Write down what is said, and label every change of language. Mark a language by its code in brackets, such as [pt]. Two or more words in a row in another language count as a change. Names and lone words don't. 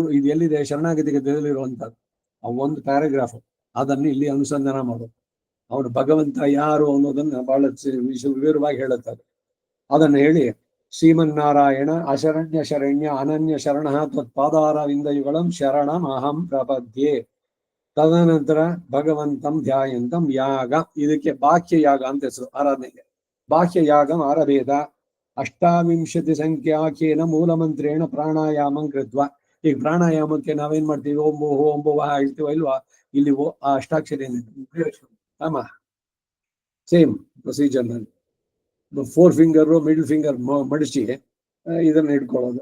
[kn] ಇದು ಎಲ್ಲಿದೆ ಶರಣಾಗತಿಗೆ ತಿಳಿರುವಂತದ್ದು ಆ ಒಂದು ಪ್ಯಾರಾಗ್ರಾಫ್, ಅದನ್ನು ಇಲ್ಲಿ ಅನುಸಂಧಾನ ಮಾಡೋದು. ಅವನು ಭಗವಂತ ಯಾರು ಅನ್ನೋದನ್ನ ಬಹಳ ವಿವರವಾಗಿ ಹೇಳುತ್ತಾರೆ. ಅದನ್ನು ಹೇಳಿ [sa] ಶ್ರೀಮನ್ನಾರಾಯಣ ಅಶರಣ್ಯ ಶರಣ್ಯ ಅನನ್ಯ ಶರಣ ತ್ವತ್ಪಾದಾರವಿಂದಯುಗಳಂ ಶರಣಂ ಅಹಂ ಪ್ರಪದ್ಯೆ. ತದನಂತರ ಭಗವಂತಂ ಧ್ಯಾಯಂತಂ ಯಾಗ, [kn] ಇದಕ್ಕೆ ಬಾಹ್ಯ ಯಾಗ ಅಂತ ಹೆಸರು ಆರಾಧನೆಗೆ. [sa] ಬಾಹ್ಯ ಯಾಗಂ ಆರಭೇದ 28 ಸಂಖ್ಯಾಕೇನ ಮೂಲಮಂತ್ರೇಣ ಪ್ರಾಣಾಯಾಮಂ ಕೃತ್ವ. [kn] ಈಗ ಪ್ರಾಣಾಯಾಮಕ್ಕೆ ನಾವೇನ್ ಮಾಡ್ತೀವಿ, ಓಂಬೋ ಓಂಬೋ ಹೇಳ್ತೀವ ಇಲ್ವಾ, ಇಲ್ಲಿ ಆ ಅಷ್ಟಾಕ್ಷರಿ ಆಮ [en] same procedure [kn] ನಲ್ಲಿ 4 [en] finger middle finger [kn] ಮಡಿಸಿ ಇದನ್ನ ಇಟ್ಕೊಳ್ಳೋದು.